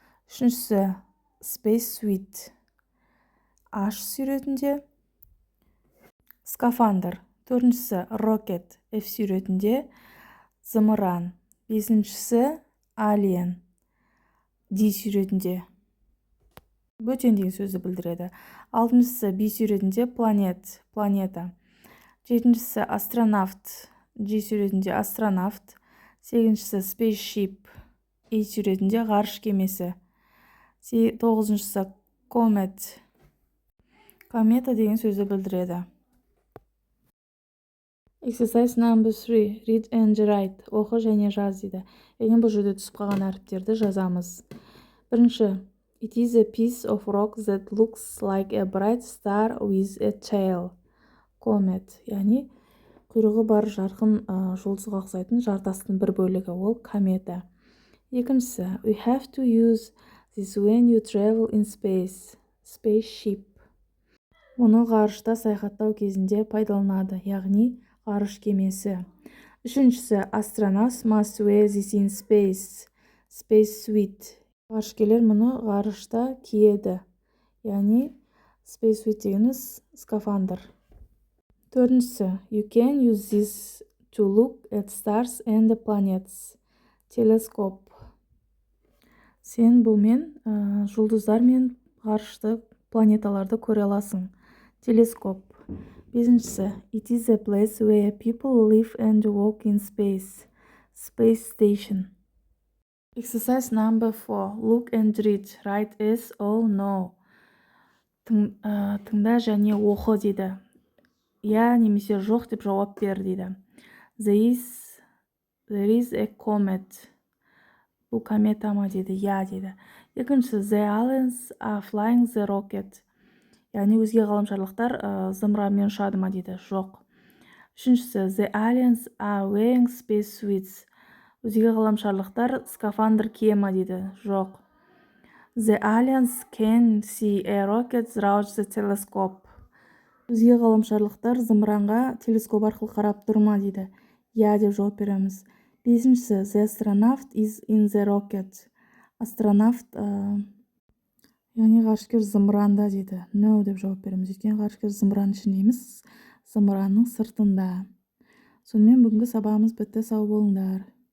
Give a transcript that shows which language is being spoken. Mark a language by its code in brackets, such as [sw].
[kk] Үшіншісі Space Suite. H суретінде. Скафандр. Төртіншісі Rocket. F суретінде. Зымыран. Бесіншісі Alien. D суретінде. Бөтен деген сөзді білдіреді. Алтыншысы B суретінде планета. Жетіншісі астронавт. G суретінде астронавт. Сегізіншісі spaceship. E суретінде ғарыш кемесі. Тоғызыншысы comet. Комета деген сөзді білдіреді. [en] Exercise number 3. Read and write. [kk] Оқы және жаз дейді. Яғни бұл жерде түсіп қалған әріптерді жазамыз. Бірінші. [en] It is a piece of rock that looks like a bright star with a tail. Comet. [kk] Яғни құйрығы бар жарқын жұлдызға ұқсайтын жартастың бір бөлігі. Ол комета. Екіншісі. [en] We have to use this when you travel in space. Spaceship. [kk] Мұны ғарышта саяхаттау кезінде пайдаланады. Яғни ғарыш кемесі. Үшіншісі. [en] Astronauts must wear this in space. Space suite. [kk] Ғарышкерлер мұны ғарышта киеді. Яғни space suite дегеніміз скафандр. Төртіншісі. [en] You can use this to look at stars and planets. [kk] Телескоп. Сен бұлмен жұлдыздар мен ғарышты планеталарды көре аласың. Телескоп. Бесіншісі. [en] It is a place where people live and walk in space. Space station. Exercise number 4. Look and read. Write yes or no. [kk] Тыңда және оқы дейді. Я немесе жоқ деп жауап бер дейді. [en] There is a comet. [kk] Бұл комета ма дейді. Я дейді. Екіншісі. [en] The aliens are flying the rocket. [kk] Яғни өзге ғаламшарлықтар зымыранмен ұшады ма дейді. Жоқ. Үшіншісі. [en] The aliens are wearing space suits. [kk] Өзге ғаламшарлықтар скафандр кие ма дейді. Жоқ. [en] The aliens can see a rocket through the telescope. [kk] Өзге ғаламшарлықтар зымыранға телескоп арқылы қарап тұр ма дейді. Я деп жауап береміз. Бесіншісі. [en] The astronaut is in the rocket. [kk] Астронавт яғни ғарышкер зымыранда дейді. No деп жауап береміз. Өйткені ғарышкер зымыран ішінде емес, зымыранның сыртында. Сонымен бүгінгі сабағымыз бітті. Сау болыңдар.